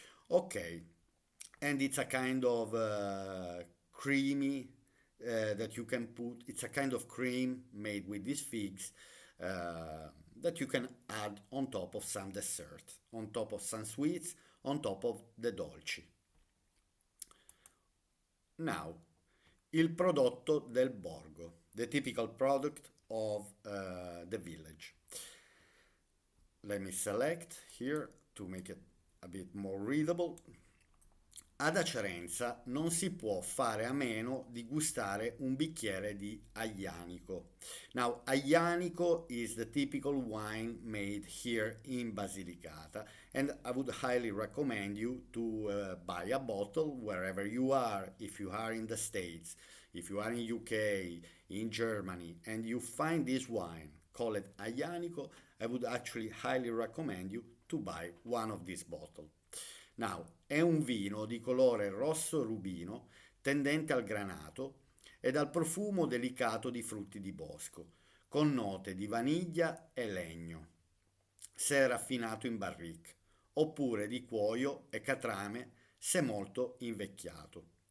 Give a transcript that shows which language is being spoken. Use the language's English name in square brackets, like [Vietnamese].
[English] Okay, and it's a kind of creamy that you can put, it's a kind of cream made with these figs that you can add on top of some dessert, on top of some sweets, on top of the dolci. Now, [Italian] il prodotto del borgo, [English] the typical product of the village. Let me select here to make it a bit more readable. [Italian] Ad Acerenza non si può fare a meno di gustare un bicchiere di aglianico. [English] Now, aglianico is the typical wine made here in Basilicata, and I would highly recommend you to buy a bottle wherever you are. If you are in the States, if you are in UK, in Germany, and you find this wine, call it aglianico, I would actually highly recommend you to buy one of these bottles. [Italian] Now, è un vino di colore rosso rubino, tendente al granato e dal profumo delicato di frutti di bosco, con note di vaniglia e legno. se è raffinato in barrique, oppure di cuoio e catrame se molto invecchiato.